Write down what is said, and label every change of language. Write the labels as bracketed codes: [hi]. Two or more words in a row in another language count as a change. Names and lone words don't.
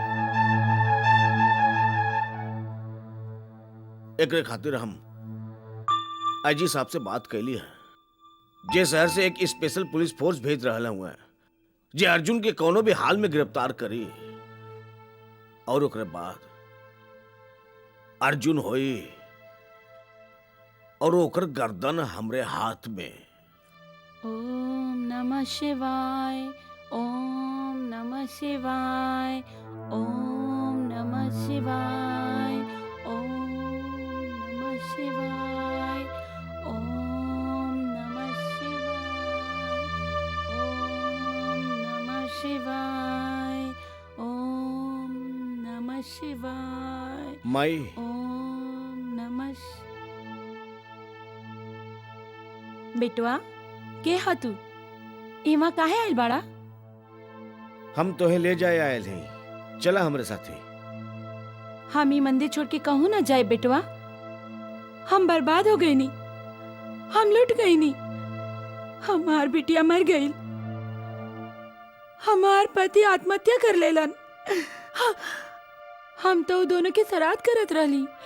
[bho] एकरे खातिर हम आईजी साहब से बात कैली है, जे शहर से एक स्पेशल पुलिस फोर्स भेज रहा हुआ है जे अर्जुन के कोनो भी हाल में गिरफ्तार करी और ओकरे बाद अर्जुन होई और ओकर गर्दन हमरे हाथ में। [sa] ओम नमः शिवाय, ओम नमः शिवाय, ओम नमः शिवाय, ओम नमः शिवाय, ओम नमः शिवाय, ओम नमः शिवाय, ओम नमः शिवाय, [bho] माई ओम नमः बेटवा के हतु इमा काहे आइल बाड़ा? हम तोहे ले जाए आयल हैं, चला हमरे साथे। हम ई मंदिर छोड़ के कहूँ ना जाए बेटवा। हम बर्बाद हो गई नी, हम लुट गई नी, हमार बिटिया मर गई, हमार पति आत्महत्या कर लेलन, हम तो दोनों के सराद करत रहली।